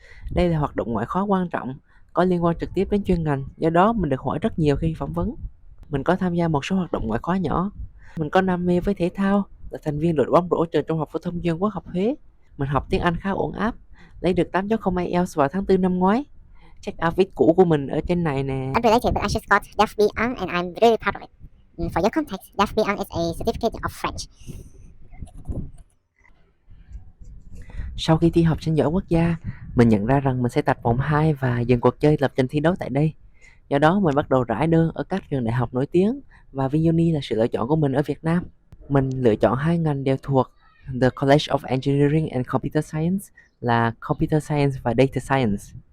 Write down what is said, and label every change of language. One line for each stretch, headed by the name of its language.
Vietnamese: Đây là hoạt động ngoại khóa quan trọng, có liên quan trực tiếp đến chuyên ngành, do đó mình được hỏi rất nhiều khi phỏng vấn. Mình có tham gia một số hoạt động ngoại khóa nhỏ. Mình có đam mê với thể thao, là thành viên đội bóng rổ trường Trung học phổ thông chuyên Quốc học Huế. Mình học tiếng Anh khá ổn áp, lấy được 8.0 IELTS vào tháng 4 năm ngoái. Check out viết cũ của mình ở trên này nè.
English: Unrelated, but I just got DEF B1 and I'm really proud of it. For your context, DEF B1 is a certificate of French.
Vietnamese: Sau khi thi học sinh giỏi quốc gia, mình nhận ra rằng mình sẽ tạch vòng 2 và dừng cuộc chơi lập trình thi đấu tại đây. Do đó mình bắt đầu rải đơn ở các trường đại học nổi tiếng và VinUni là sự lựa chọn của mình ở Việt Nam. Mình lựa chọn 2 ngành đều thuộc The College of Engineering and Computer Science là Computer Science và Data Science.